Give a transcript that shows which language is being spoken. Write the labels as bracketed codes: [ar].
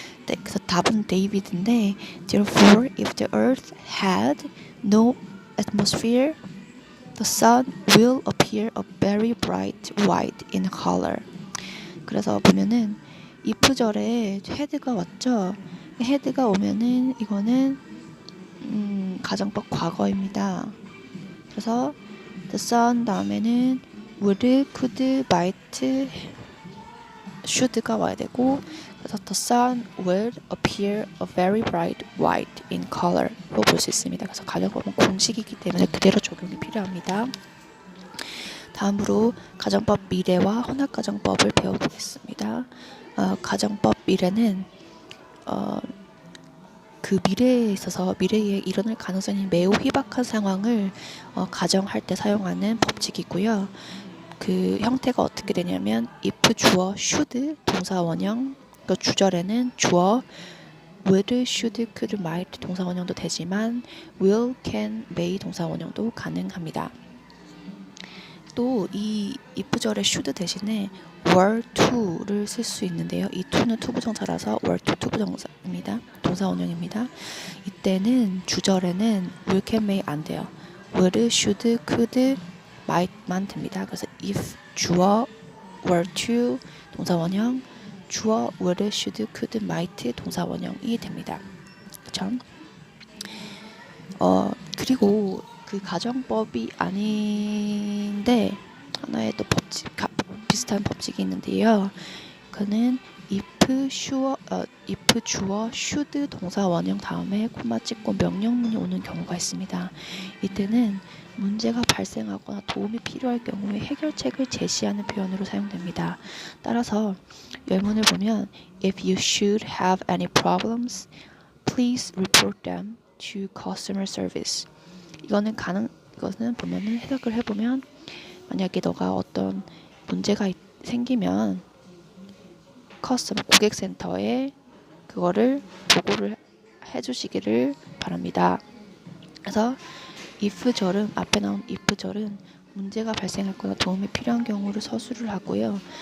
[ko] 네, 그래서 답은 David인데 [en] Therefore, if the earth had no atmosphere, the sun will appear a very bright white in color. [ko] 그래서 보면은 if절에 had가 왔죠. had가 오면은 이거는 가정법 과거입니다. 그래서 the sun 다음에는 would, could, might, should가 와야 되고 그래서 [en] the sun will appear a very bright white in color [ko] 로 볼 수 있습니다. 그래서 가정법은 공식이기 때문에 그대로 적용이 필요합니다. 다음으로 가정법 미래와 혼합가정법을 배워보겠습니다. 가정법 미래는 그 미래에 있어서 미래에 일어날 가능성이 매우 희박한 상황을 가정할 때 사용하는 법칙이고요. 그 형태가 어떻게 되냐면 if 주어 should 동사 원형 그 주절에는 주어 would, should, could, might 동사 원형도 되지만 will, can, may 동사 원형도 가능합니다. 또 이 if절의 should 대신에 were to를 쓸 수 있는데요. 이 to는 투부정사라서 were to 투부정사입니다. 동사 원형입니다. 이때는 주절에는 will, can, may 안 돼요. would, should, could, might만 됩니다. 그래서 if 주어 were to 동사 원형, 주어 would, should, could, might 동사 원형이 됩니다. 그렇죠? 그리고 그 가정법이 아닌데 하나의 또 법칙 비슷한 법칙이 있는데요. 그는 if 주어 should 동사 원형 다음에 코마 찍고 명령문이 오는 경우가 있습니다. 이때는 문제가 발생하거나 도움이 필요할 경우에 해결책을 제시하는 표현으로 사용됩니다. 따라서原문을 보면 [en] if you should have any problems, please report them to customer service. [ko] 이거는 보면은 해석을 해보면 만약에 너가 어떤 문제가 생기면 고객센터에 그거를 보고를 해주시기를 바랍니다. 그래서 if절은 앞에 나온 if절은 문제가 발생했거나 도움이 필요한 경우를 서술을 하고요.